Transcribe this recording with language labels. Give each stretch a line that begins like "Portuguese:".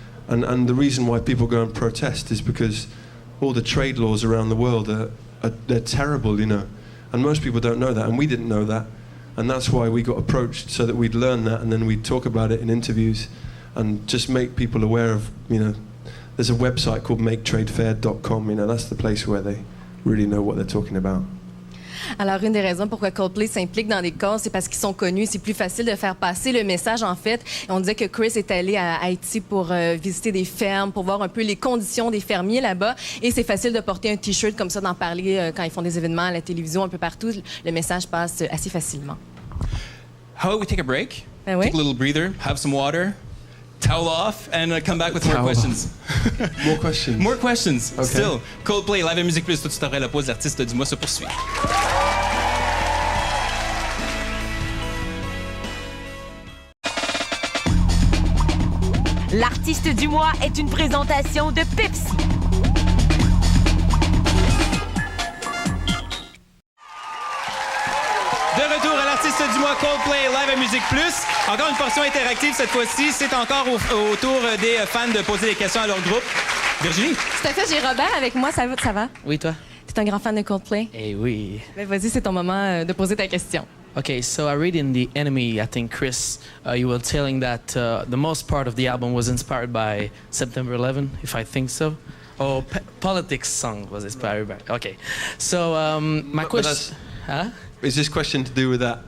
English: And the reason why people go and protest is because all the trade laws around the world they're terrible, you know. And most people don't know that, and we didn't know that. And that's why we got approached, so that we'd learn that, and then we'd talk about it in interviews and just make people aware of, you know, there's a website called maketradefair.com, you know, that's the place where they really know what they're talking about.
French: Alors, une des raisons pourquoi Coldplay s'implique dans des causes, c'est parce qu'ils sont connus. C'est plus facile de faire passer le message, en fait. On disait que Chris est allé à Haïti pour visiter des fermes, pour voir un peu les conditions des fermiers là-bas. Et c'est facile de porter un T-shirt comme ça, d'en parler quand ils font des événements à la télévision, un peu partout. Le message passe assez facilement.
English: How about we take a break?
French: Ben oui.
English: Take a little breather, have some water, towel off, and come back with more questions. More questions? More questions, Okay. still.
French: Coldplay, live à MusiquePlus, tout de suite après la pause. L'artiste du mois se poursuit. L'artiste du mois est une présentation de Pepsi. De retour à l'artiste du mois Coldplay, live à MusiquePlus. Encore une portion interactive cette fois-ci. C'est encore au tour des fans de poser des questions à leur groupe. Virginie? Tout à fait, j'ai Robert avec moi. Ça va? Oui, toi? T'es un grand fan de Coldplay? Eh oui. Ben, vas-y, c'est ton moment de poser ta question.
English: Okay, so I read in The Enemy, I think, Chris, you were telling that the most part of the album was inspired by September 11, if I think so. Or Politics song was inspired by. Okay, so my question. Huh? Is this question to do with that?